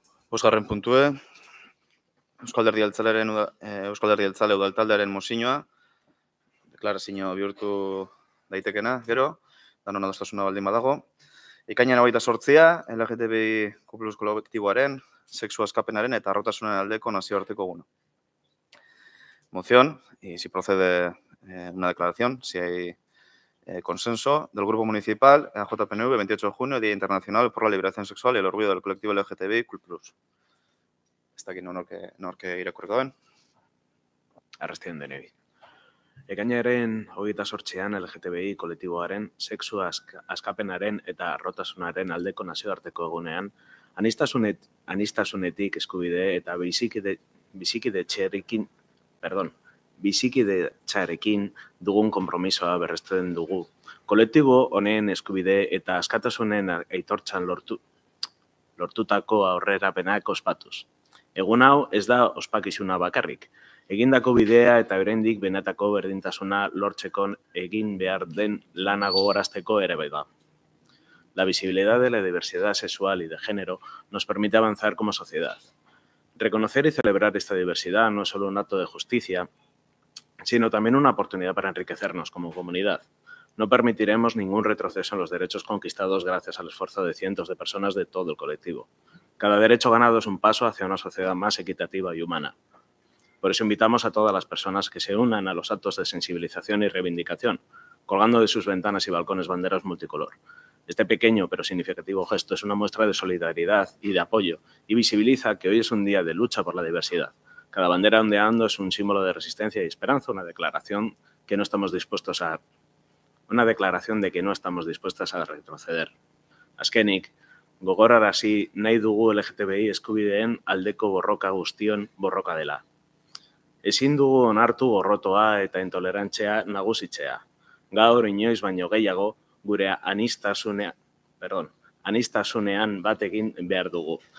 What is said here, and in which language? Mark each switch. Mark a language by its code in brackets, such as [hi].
[eu] Bosgarren puntue, Euskal Alderdi Jeltzale udaltaldearen mozioa, deklarazio bihurtu daitekena, gero, danon adostasuna baldin badago. Ekainean 28 LGTBI+ kolektiboaren, sexu askapenaren eta arrotasunen aldeko nazioarteko eguna. [es] Moción, y si procede una declaración, si hay consenso del Grupo Municipal JPNV 28 de junio, Día Internacional por la Liberación Sexual y el Orgullo del Colectivo LGTBI+. [eu] Ez dakit norke irakurriko den. Arrastion denei. Ekainaren 28an LGTBI kolektiboaren sexu askapenaren eta arrotasunaren aldeko nazioarteko egunean, aniztasunetik eskubide eta bizikidetzarekin dugun konpromisoa berresten dugu. Kolektibo honen eskubide eta askatasunen aitortzan lortutako aurrerapenak ospatuz. Egun hau ez da ospakizuna bakarrik. Egindako bidea eta oraindik benetako berdintasuna lortzeko egin behar den lana gogorazteko ere bai da. [es] La visibilidad de la diversidad sexual y de género nos permite avanzar como sociedad. Reconocer y celebrar esta diversidad no es solo un acto de justicia, sino también una oportunidad para enriquecernos como comunidad. No permitiremos ningún retroceso en los derechos conquistados gracias al esfuerzo de cientos de personas de todo el colectivo. Cada derecho ganado es un paso hacia una sociedad más equitativa y humana. Por eso invitamos a todas las personas que se unan a los actos de sensibilización y reivindicación, colgando de sus ventanas y balcones banderas multicolor. Este pequeño pero significativo gesto es una muestra de solidaridad y de apoyo y visibiliza que hoy es un día de lucha por la diversidad. Cada bandera ondeando es un símbolo de resistencia y esperanza, una declaración de que no estamos dispuestos a retroceder. [eu] Azkenik, gogorarazi nahi dugu LGTBI eskubideen aldeko borroka guztion borroka dela. Ezin dugu onartu gorrotoa eta intolerantzia nagusitzea. Gaur inoiz baino gehiago gure aniztasunean bat egin behar dugu.